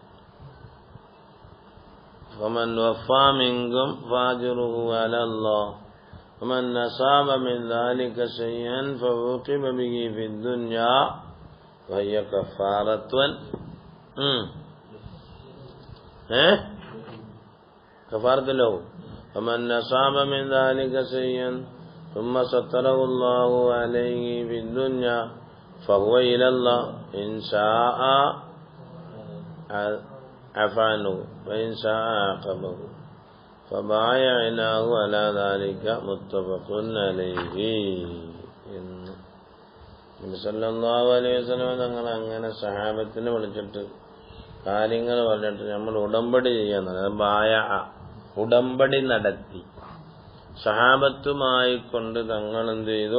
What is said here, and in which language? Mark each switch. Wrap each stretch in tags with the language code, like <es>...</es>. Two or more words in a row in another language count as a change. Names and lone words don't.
<ar>فمن وفى منكم فأجره على الله ومن أصاب من ذلك شيئا فعوقب به في الدنيا وهي كفارة കഫാറത്തുലോ ومن أصاب من ذلك شيئا ثم ستره الله عليه في الدنيا فهو إلى الله إن شاء عفا عنه وإن شاء عاقبه فبايعناه على ذلك متفق عليه.</ar> <ml>നബി</ml> <ar>صلى الله عليه وسلم</ar> <ml>തങ്ങൾ അങ്ങനെ സഹാബത്തിനെ വിളിച്ചിട്ട് കാര്യങ്ങൾ പറഞ്ഞിട്ട് നമ്മൾ ഉടമ്പടി ചെയ്യാൻ ഉടമ്പടി നടത്തി. സഹാബത്തുമായി കൊണ്ട് തങ്ങൾ എന്ത് ചെയ്തു?</ml>